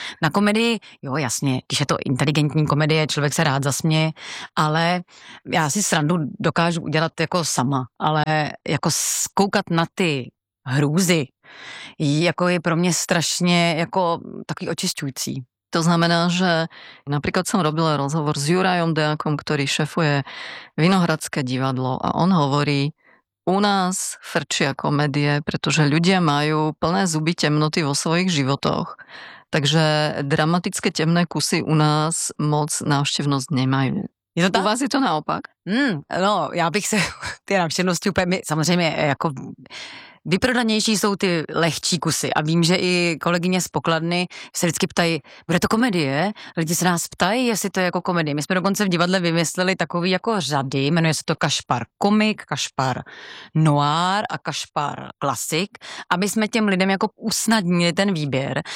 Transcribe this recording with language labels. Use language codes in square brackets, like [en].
[cs] Na komedii, jo jasně, když je to inteligentní komedie, člověk se rád zasměje, ale já si srandu dokážu udělat jako sama, ale jako koukat na ty hrůzy, jako je pro mě strašně jako takový očišťující. [sk] To znamená, že napríklad som robila rozhovor s Jurajom Deákom, ktorý šefuje Vinohradské divadlo a on hovorí, u nás frčia komédie, pretože ľudia majú plné zuby temnoty vo svojich životoch, takže dramatické temné kusy u nás moc návštevnosť nemajú. Je to u vás je to naopak? [cs] No, ja bych sa tie návštevnosti úplne, my, [sk] samozrejme, ako [cs] vyprodanější jsou ty lehčí kusy a vím, že i kolegyně z pokladny se vždycky ptají, bude to komedie? Lidi se nás ptají, jestli to je jako komedie. My jsme dokonce v divadle vymysleli takový jako řady, jmenuje se to Kašpar komik, Kašpar noir a Kašpar klasik, aby jsme těm lidem jako usnadnili ten výběr.